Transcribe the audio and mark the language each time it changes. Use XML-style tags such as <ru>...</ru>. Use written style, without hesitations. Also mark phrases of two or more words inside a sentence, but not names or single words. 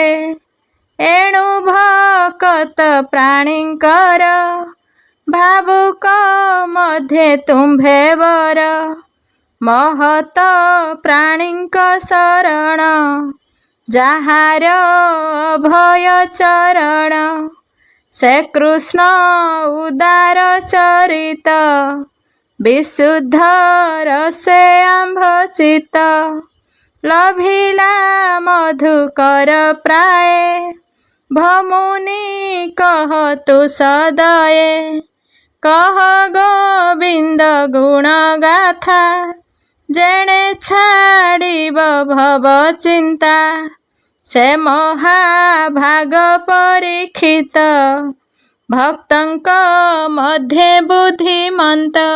<or>ଏଣୁ ଭକତ ପ୍ରାଣୀଙ୍କର, ଭାବୁକ ମଧ୍ୟେ ତୁମ୍ଭେ ବର। ମହତ ପ୍ରାଣୀଙ୍କ ଶରଣ, ଯାହାର ଅଭୟ ଚରଣ। ସେ କୃଷ୍ଣ ଉଦାର ଚରିତ, ବିଶୁଦ୍ଧ ରସେ ଆମ୍ଭ ଚିତ୍ତ ଲଭିଲା ମଧୁକର ପ୍ରାୟ ଭମୁନି କହ ତୁ ସଦୟେ କହ ଗୋବିନ୍ଦ ଗୁଣ ଗାଥା ଯେଣେ ଛାଡ଼ିବ ଭବ ଚିନ୍ତା ସେ ମହାଭାଗ ପରୀକ୍ଷିତ ଭକ୍ତଙ୍କ ମଧ୍ୟେ ବୁଦ୍ଧିମନ୍ତ</or>